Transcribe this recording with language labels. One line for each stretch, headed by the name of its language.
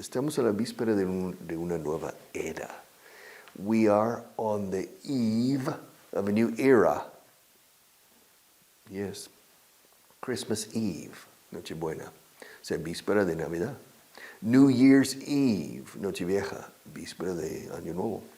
Spanish: Estamos a la víspera de una nueva era.
English: We are on the eve of a new era. Yes. Christmas Eve, Nochebuena.
Spanish: O sea, víspera de Navidad. New Year's Eve, Nochevieja, víspera de Año Nuevo.